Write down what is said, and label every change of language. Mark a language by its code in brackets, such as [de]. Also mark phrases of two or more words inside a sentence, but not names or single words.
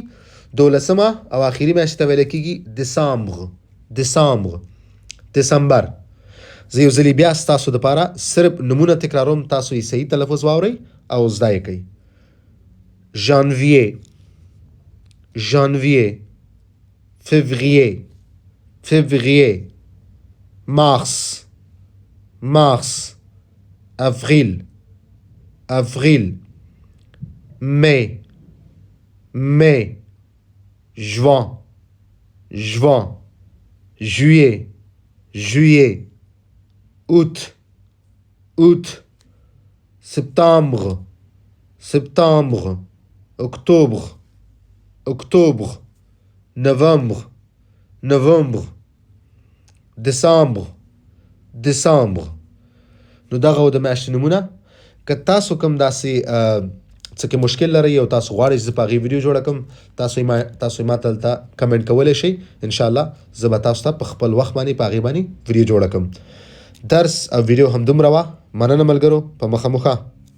[ps] دولسمه او آخري میاشتې ته ویلی کېږي دسامبر. زه یو ځلې بیا ستاسو دپاره صرف نومونه تکراروم، تاسو یې صحیح تلفظ واورئ او زده یې کوئ. [fr] janvier février mars avril mai juin juillet août septembre octobre novembre décembre. [ps] نو دغه و د میاشتې نومونه. که تاسو کوم داسې څه کې مشکل لرئ او تاسو غواړئ چې زه په هغې ویډیو جوړه کړم، تاسو یې ما ته دلته کمنټ کولی شئ. انشاءالله زه به تاسو ته په خپل وخت باندې په هغې باندې ویډیو جوړه کړم. درس او ویډیو همدومره وه. مننه ملګرو، په مخه.